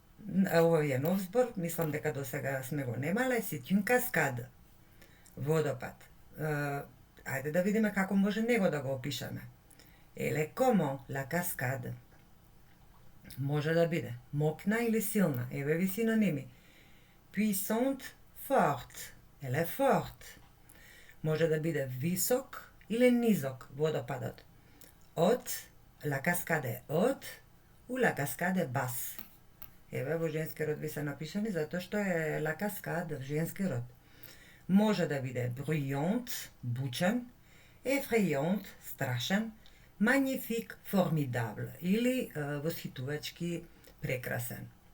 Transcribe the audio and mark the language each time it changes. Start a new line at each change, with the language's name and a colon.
Macedonian: Овој е нов збор, мислам дека досега сме го немале.
French: C'est une cascade. Водопад.
Macedonian: Ајде да видиме како може него да го опишеме.
French: Elle est comment la cascade?
Macedonian: Може да биде мокна или силна. Еве ви синоними.
French: Puissante, forte. Elle est forte.
Macedonian: Може да биде висок или низок водопадот.
French: Haute, la cascade est haute ou la cascade est basse.
Macedonian: Еве, во женски род ви се напишани затоа што е la cascade женски род. Може да биде bruyant, бучен, effrayant, страшен, magnifique, formidable или восхитувачки, прекрасен.